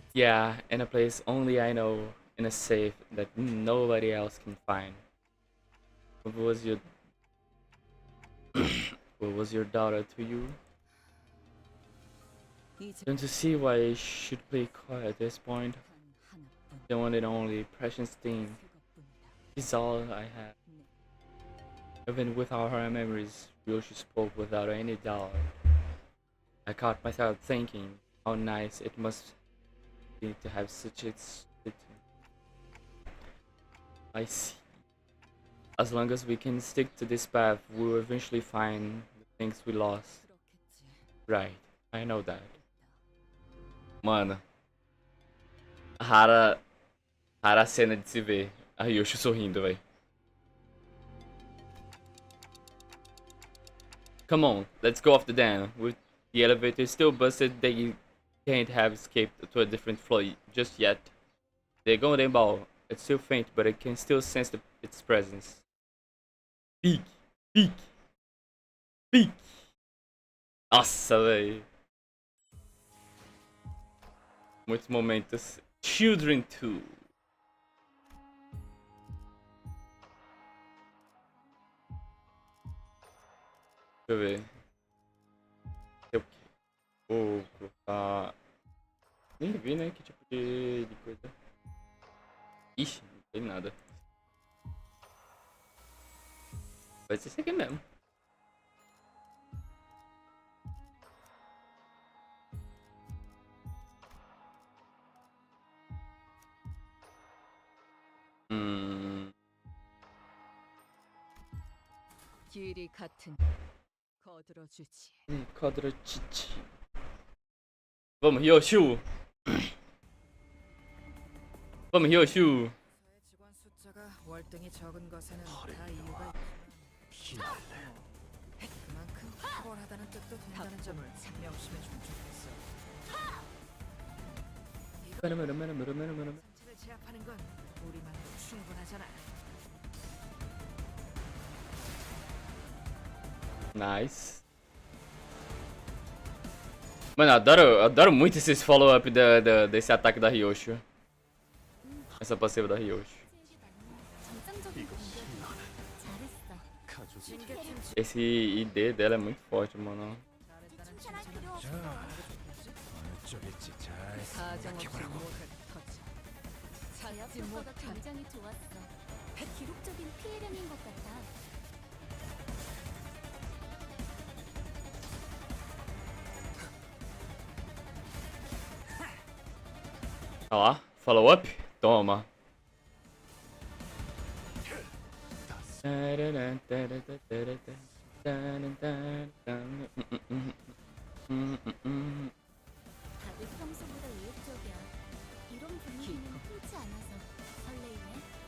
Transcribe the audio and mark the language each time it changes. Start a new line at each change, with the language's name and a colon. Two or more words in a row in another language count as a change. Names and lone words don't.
English: Yeah, in a place only I know, in a safe that nobody else can find. What was your what was your daughter to you?
Korean: 이제
English: Don't you see why I should play quiet at this point?
Korean: 단 하나뿐
English: The one and only precious thing
Korean: 그것뿐이다.
English: is all I have. Even without her memories, Ryoshi spoke without any doubt. I caught myself thinking how nice it must be to have such a I see. As long as we can stick to this path, we will eventually find the things we lost.
Korean: 그렇겠지.
English: Right, I know that.
Portuguese: Mano, rara cena de se ver a Ryoshi sorrindo, velho.
English: Come on, let's go off the dam. With the elevator still busted, they can't have escaped to a different floor just yet. The golden ball, it's still faint, but I can still sense its presence. Peek, peek, peek.
Portuguese: Nossa, velho. Muitos momentos. Children 2. Deixa eu ver. Eu vou colocar. Nem vi, né? Que tipo de coisa. Ixi, não tem nada. Vai ser isso aqui mesmo.
Korean: 길이 같은 거들어주지.
Portuguese: Quadratici. Vamos, Ryoshu! Vamos, Ryoshu!
Korean: 직원 숫자가 월등히 적은 것에는 다 이유가 피날래. 그만큼 탁월하다는 뜻도 된다는 점을 명심해 주면 좋겠어. 상체를 제압하는 건 우리만으로 충분하잖아.
Portuguese: Nice. Mano, eu adoro muito esses follow-up desse ataque da Ryoshu. Essa passiva da Ryoshu.
Korean: 잘했어.
Portuguese: Esse ID dela é muito forte, mano.
Korean: 칭찬할 필요 없어. 어느 쪽일지 잘 사정없이 생각해보라고. 목을 터쳐. 찾지 제압 효과가 못한 굉장히 좋았어. 기록적인 피해량인 것 같아.
Portuguese: Olha lá, follow-up. Toma.
Korean: 다들 평소보다 의욕적이야. 이런 분위기는 흔치 않아서 설레이네.